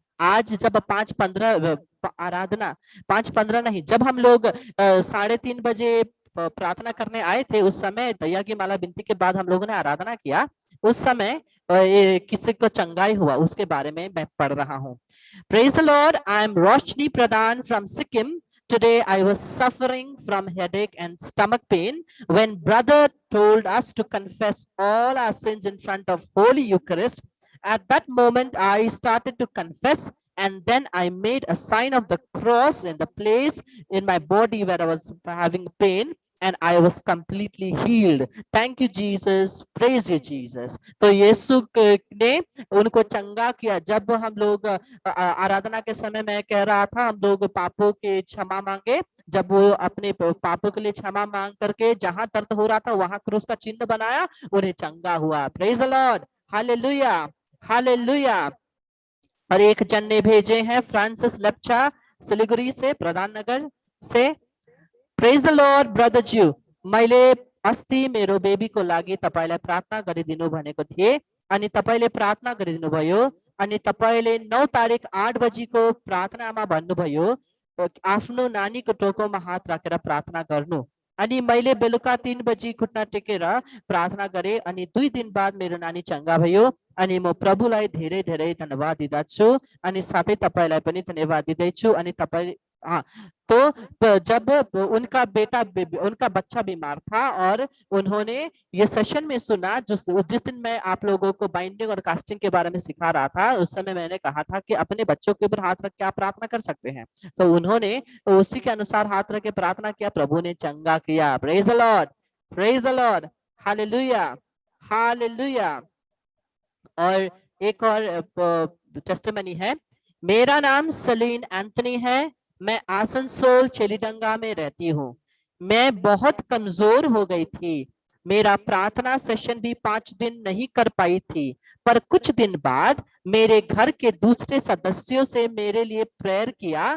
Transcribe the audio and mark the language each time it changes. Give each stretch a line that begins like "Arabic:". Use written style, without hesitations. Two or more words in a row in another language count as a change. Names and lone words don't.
Hindi: आज जब 5:15 आराधना, 5:15 नहीं, जब हम लोग 3:30 बजे प्रार्थना करने आए थे, उस समय दया की माला बिनती के बाद हम लोगों ने आराधना किया। उस समय किसी को चंगाई हुआ, उसके बारे में मैं पढ़ रहा हूँ।
English: Praise the Lord. I am Roshni Pradhan from Sikkim. Today I was suffering from headache and stomach pain when brother told us to confess all our sins in front of Holy Eucharist. At that moment, I started to confess, and then I made a sign of the cross in the place in my body where I was having pain, and I was completely healed. Thank you, Jesus. Praise you, Jesus.
Hindi: तो यीशु ने उनको चंगा किया। जब हम लोग आराधना के समय मैं कह रहा था हम लोग पापों के क्षमा मांगे, जब वो अपने पापों के लिए क्षमा मांग करके जहां दर्द हो रहा था वहां क्रूस का चिन्ह बनाया, उन्हें चंगा हुआ।
English: Praise the Lord, hallelujah, hallelujah.
Hindi: और एक जन ने भेजे हैं फ्रांसिस लपचा सिलीगुड़ी से, प्रधान नगर से।
English: Praise the Lord
Nepali: ब्रदर ज्यू, मैले अस्ति मेरो बेबीको लागि तपाईलाई प्रार्थना गरिदिनु भनेको थिएँ अनि तपाईले प्रार्थना गरिदिनुभयो अनि तपाईले 9 तारिक 8 बजीको प्रार्थनामा भन्नुभयो आफ्नो नानीको टाउकोमा हात राखेर प्रार्थना गर्नु। अनि मैले बेलुका 3 बजी खुट्टा टेकेर प्रार्थना गरे अनि 2 दिन बाद मेरो नानी चंगा भयो अनि म प्रभुलाई धेरै धेरै धन्यवाद दिदछु अनि साथै तपाईलाई पनि धन्यवाद दिदैछु। अनि तपाई
Hindi: तो जब उनका बच्चा बीमार था और उन्होंने ये सेशन में सुना, जिस दिन मैं आप लोगों को बाइंडिंग और कास्टिंग के बारे में सिखा रहा था, उस समय मैंने कहा था कि अपने बच्चों के ऊपर हाथ रख के आप प्रार्थना कर सकते हैं। तो उन्होंने उसी के अनुसार हाथ रख के प्रार्थना किया, प्रभु ने चंगा किया।
English: Praise the Lord, Praise the Lord, Hallelujah, hallelujah.
Hindi: और एक और टेस्टिमनी है। मेरा नाम सलीन एंथनी है, मैं आसनसोल चेलीडंगा में रहती हूँ। मैं बहुत कमजोर हो गई थी, मेरा प्रार्थना सेशन भी 5 दिन नहीं कर पाई थी, पर कुछ दिन बाद मेरे घर के दूसरे सदस्यों से मेरे लिए प्रेयर किया।